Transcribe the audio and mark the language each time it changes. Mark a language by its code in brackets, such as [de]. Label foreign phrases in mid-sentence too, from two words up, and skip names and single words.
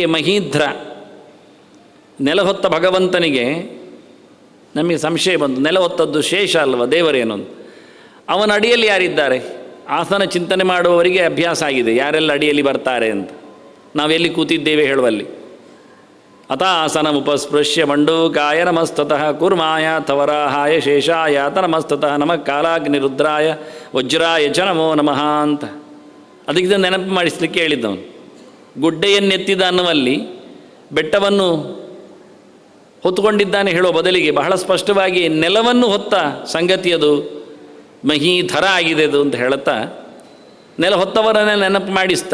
[kn] ಮಹೀಧ್ರ ನೆಲ ಹೊತ್ತ ಭಗವಂತನಿಗೆ ನಮಗೆ ಸಂಶಯ ಬಂತು, ನೆಲ ಹೊತ್ತದ್ದು ಶೇಷ ಅಲ್ವ ದೇವರೇನು ಅಂತ. ಅವನ ಅಡಿಯಲ್ಲಿ ಯಾರಿದ್ದಾರೆ? ಆಸನ ಚಿಂತನೆ ಮಾಡುವವರಿಗೆ ಅಭ್ಯಾಸ ಆಗಿದೆ ಯಾರೆಲ್ಲ ಅಡಿಯಲ್ಲಿ ಬರ್ತಾರೆ ಅಂತ. ನಾವೆಲ್ಲಿ ಕೂತಿದ್ದೇವೆ ಹೇಳುವಲ್ಲಿ. [sa] ಅಥ ಆಸನಮುಪಸ್ಪೃಶ್ಯ ಮಂಡೂಕಾಯ ನಮಸ್ತತಃ ಕೂರ್ಮಾಯ ತವರಾಹಾಯ ಶೇಷಾಯ ನಮಸ್ತತಃ ನಮಃ ಕಾಲಾಗ್ನಿ ರುದ್ರಾಯ ವಜ್ರಾಯ ಚ ನಮೋ ನಮಃ ಅಂತ. [kn] ಅದಕ್ಕೆ ನೆನಪು ಮಾಡಿಸ್ಲಿಕ್ಕೆ ಹೇಳಿದ್ದವನು. ಗುಡ್ಡೆಯನ್ನೆತ್ತಿದ ಅನ್ನುವಲ್ಲಿ ಬೆಟ್ಟವನ್ನು ಹೊತ್ತುಕೊಂಡಿದ್ದಾನೆ ಹೇಳೋ ಬದಲಿಗೆ ಬಹಳ ಸ್ಪಷ್ಟವಾಗಿ ನೆಲವನ್ನು ಹೊತ್ತ ಸಂಗತಿಯದು ಮಹೀಧರ ಆಗಿದೆ ಅದು ಅಂತ ಹೇಳುತ್ತಾ ನೆಲ ಹೊತ್ತವರನ್ನೇ ನೆನಪು ಮಾಡಿಸ್ತಾ.